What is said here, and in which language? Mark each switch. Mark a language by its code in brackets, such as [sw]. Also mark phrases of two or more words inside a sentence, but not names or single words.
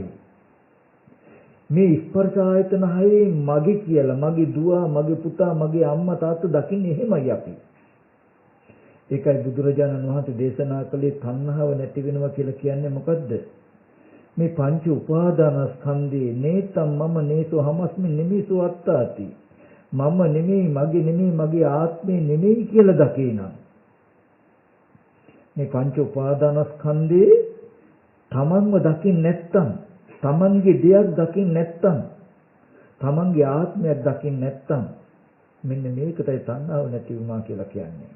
[si] මේ ස්පර්ශ ආයතන හයේ මගේ කියලා, මගේ දුව, මගේ පුතා, මගේ අම්මා තාත්තා දකින්නේ එහෙමයි අපි. ඒකයි බුදුරජාණන් වහන්සේ දේශනා කළේ තණ්හාව නැති වෙනවා කියලා කියන්නේ මොකද්ද? මේ පංච උපාදානස්කන්ධේ [pi] නේතම් මම නේසෝ හමස්මි නෙමිසෝ අත්තාති. [si] මම නෙමෙයි, මගේ නෙමෙයි, මගේ ආත්මේ නෙමෙයි කියලා දකිනා. මේ පංච උපාදානස්කන්ධේ තමන්ව දකින්න නැත්තම්, තමන්ගේ දෙයක් දකින්න නැත්තම්, තමන්ගේ ආත්මයක් දකින්න නැත්තම් මෙන්න මේකටයි තණ්හාව නැති වුණා කියලා කියන්නේ.